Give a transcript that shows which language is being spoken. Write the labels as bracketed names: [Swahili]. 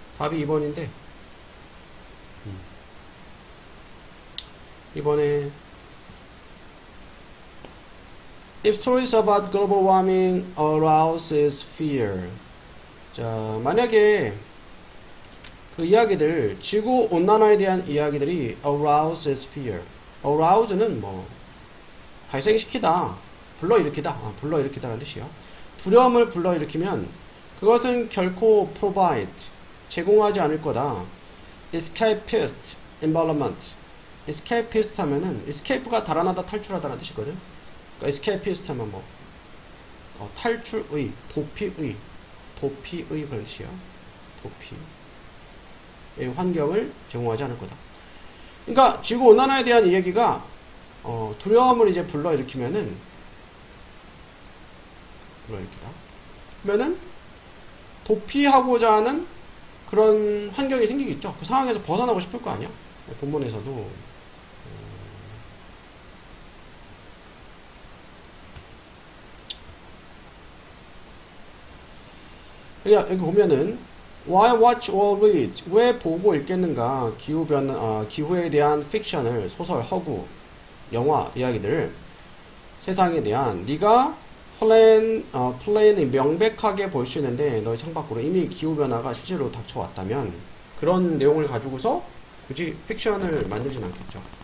[Korean] 답이 2번인데 이번에 [English] If stories about global warming arouses fear. [Korean] 자, 만약에 그 이야기들, 지구 온난화에 대한 이야기들이 [English] arouses fear. [Korean] arouse는 뭐 발생시키다, 불러일으키다, 불러일으키다라는 뜻이요. 두려움을 불러일으키면 그것은 결코 provide, 제공하지 않을 거다. [English] escapist environment. [Korean] escapist 하면은 escape가 달아나다, 탈출하다라는 뜻이거든. 그러니까 escapist 하면 뭐 탈출의, 도피의 그런 뜻이요. 도피. 환경을 제공하지 않을 거다. 그러니까 지구 온난화에 대한 이 얘기가 두려움을 이제 불러일으키면은 그러면은 도피하고자 하는 그런 환경이 생기겠죠. 그 상황에서 벗어나고 싶을 거 아니야. 본문에서도 여기 보면은 [English] Why watch or read? [Korean] 왜 보고 읽겠는가? 기후에 대한 픽션을, 소설, 허구, 영화, 이야기들, 세상에 대한 네가 플레인이 명백하게 볼 수 있는데 너희 창밖으로 이미 기후변화가 실제로 닥쳐왔다면 그런 내용을 가지고서 굳이 픽션을 만들진 않겠죠.